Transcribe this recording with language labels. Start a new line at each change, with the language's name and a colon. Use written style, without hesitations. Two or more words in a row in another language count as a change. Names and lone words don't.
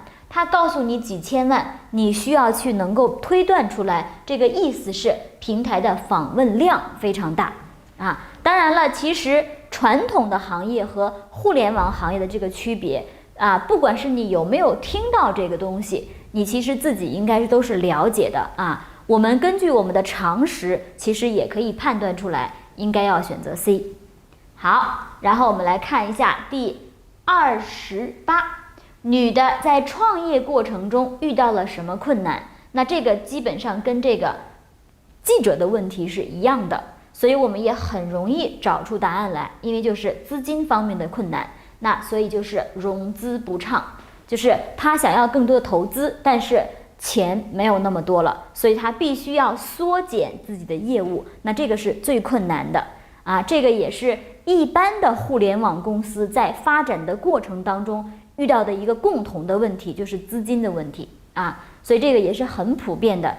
Chinese: 它告訴你幾千萬，你需要去能夠推斷出來，這個意思是平台的訪問量非常大當然了，其實傳統的行業和互聯網行業的這個區別不管是你有沒有聽到這個東西，你其實自己應該都是了解的我們根據我們的常識，其實也可以判斷出來，應該要選擇 C。好，然後我們來看一下第28，女的在創業過程中遇到了什麼困難？那這個基本上跟這個記者的問題是一樣的，所以我們也很容易找出答案來，因為就是資金方面的困難。那所以就是融資不暢，就是他想要更多的投資，但是錢沒有那麼多了，所以他必須要縮減自己的業務，那這個是最困難的這個也是一般的互聯網公司在發展的過程當中遇到的一個共同的問題，就是資金的問題所以這個也是很普遍的。